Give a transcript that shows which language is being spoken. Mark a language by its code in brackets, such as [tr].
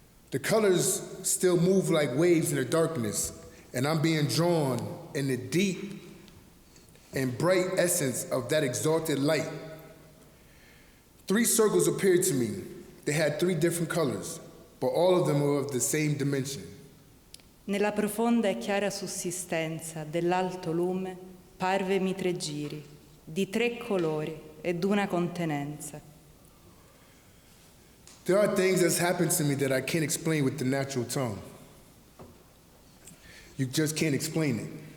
[en] The colors still move like waves in the darkness, and I'm being drawn in the deep and bright essence of that exalted light. 3 circles appeared to me. They had 3 different colors, but all of them were of the same dimension. [it] Nella profonda e chiara sussistenza dell'alto lume parvemi 3 giri, di 3 colori e d'una contenenza. [en] There are things that's happened to me that I can't explain with the natural tongue. You just can't explain it.